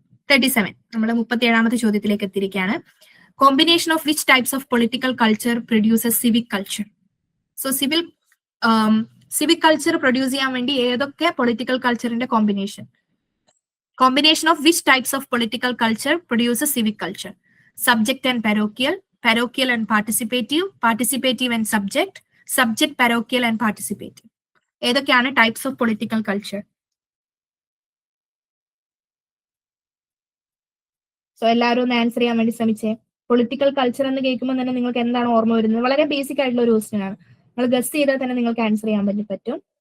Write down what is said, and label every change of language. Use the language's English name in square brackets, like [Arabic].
[English] 37 [Malayalam] നമ്മൾ 37ാമത്തെ ചോദ്യത്തിലേക്ക് എത്തിയിരിക്കുകയാണ്. [English] Combination of which types of political culture produces civic culture? So civic culture produce [Malayalam] ചെയ്യാൻ വേണ്ടി ഏതൊക്കെ [English] Political കൾച്ചറിന്റെ combination of which types of political culture produces civic culture? Subject and parochial, parochial and participative, participative and subject, parochial and participative. ഏതൊക്കെയാണ് types of political culture? [Malayalam] So എല്ലാവരും ഒന്ന് answer ചെയ്യാൻ വേണ്ടി ശ്രമിച്ചേ. Political culture എന്ന് കേൾക്കുമ്പോൾ തന്നെ നിങ്ങൾക്ക് എന്താണ് ഓർമ്മ വരുന്നത്? വളരെ ബേസിക് ആയിട്ടുള്ള ഒരു ക്വസ്റ്റ്യൻ ആണ്. നിങ്ങൾ ഗസ് ചെയ്താൽ തന്നെ നിങ്ങൾക്ക് ആൻസർ ചെയ്യാൻ വേണ്ടി പറ്റും.